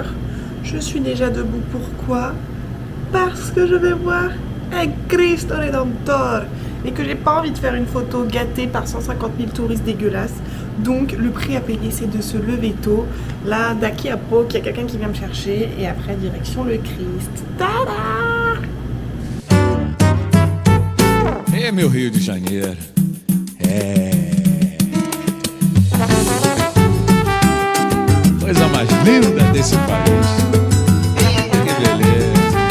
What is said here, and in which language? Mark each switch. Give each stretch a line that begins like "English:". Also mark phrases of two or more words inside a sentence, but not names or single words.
French: Je suis déjà debout, pourquoi? Parce que je vais voir un Cristo Redentor et que j'ai pas envie de faire une photo gâtée par 150 000 touristes dégueulasses. Donc le prix à payer c'est de se lever tôt. Là,
Portuguese: daqui a pouco,
French: il y a quelqu'un qui vient me chercher et après direction le Christ. Tada!
Portuguese: É meu Rio de Janeiro. É. Coisa mais linda desse país. Que beleza.